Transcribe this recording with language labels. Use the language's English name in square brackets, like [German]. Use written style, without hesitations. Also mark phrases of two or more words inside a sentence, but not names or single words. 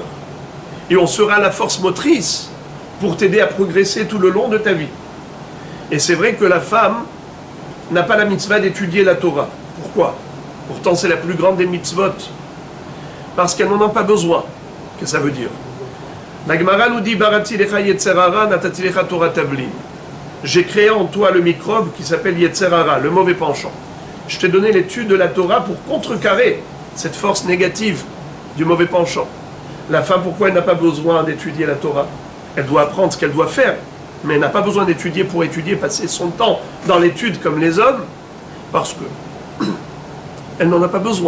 [French] Et on sera la force motrice pour t'aider à progresser tout le long de ta vie. Et c'est vrai que la femme n'a pas la mitzvah d'étudier la Torah. Pourquoi? Pourtant c'est la plus grande des mitzvot. Parce qu'elle n'en a pas besoin. Qu'est-ce que ça veut dire? [Hebrew] La Gemara nous dit בראתי לך יצר הרע, נתתי לך תורה תבלין. [French] J'ai créé en toi le microbe qui s'appelle [Hebrew] יצר הרע, [French] le mauvais penchant. je t'ai donné l'étude de la Torah pour contrecarrer cette force négative du mauvais penchant. La femme, pourquoi elle n'a pas besoin d'étudier la Torah? Elle doit apprendre ce qu'elle doit faire, mais elle n'a pas besoin d'étudier pour étudier, passer son temps dans l'étude comme les hommes, parce que elle n'en a pas besoin.